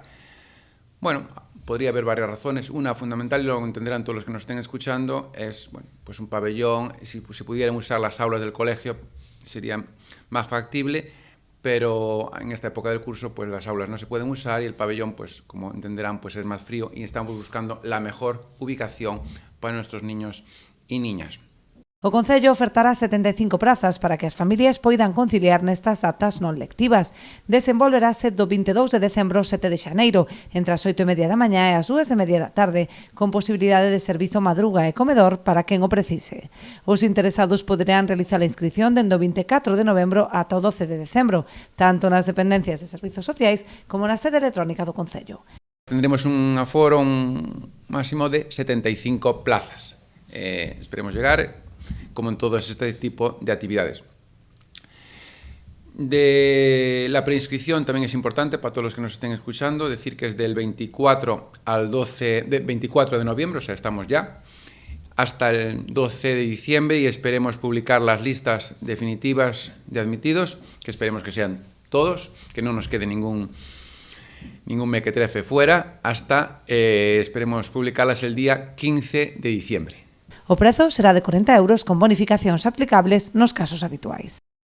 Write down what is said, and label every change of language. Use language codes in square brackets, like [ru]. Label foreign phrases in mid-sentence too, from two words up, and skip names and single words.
[es] Bueno, podría haber varias razones. Una fundamental, y lo entenderán todos los que nos estén escuchando, es pues un pabellón. Si pudieran usar las aulas del colegio sería más factible, pero en esta época del curso pues las aulas no se pueden usar y el pabellón, pues como entenderán, pues es más frío y estamos buscando la mejor ubicación para nuestros niños y niñas. [gl] O Concello ofertará 75 prazas para que as familias poidan conciliar nestas datas non lectivas. Desenvolverase do 22 de decembro ao 7 de xaneiro, entre as 8:30 da mañá e as 2:30 da tarde, con posibilidade de servizo madruga e comedor para quen o precise. Os interesados poderán realizar a inscripción dende o 24 de novembro ata o 12 de decembro, tanto nas dependencias de servizos sociais como na sede electrónica do Concello. [es] Tendremos un aforo máximo de 75 plazas. Esperemos llegar, como en todo este tipo de actividades. La preinscripción también es importante para todos los que nos estén escuchando, decir que es del 24 al 24 de noviembre, o sea, estamos ya, hasta el 12 de diciembre y esperemos publicar las listas definitivas de admitidos, que esperemos que sean todos, que no nos quede ningún mequetrefe fuera, hasta esperemos publicarlas el día 15 de diciembre. [gl] O prezo será de 40 € con bonificacións aplicables nos casos habituais.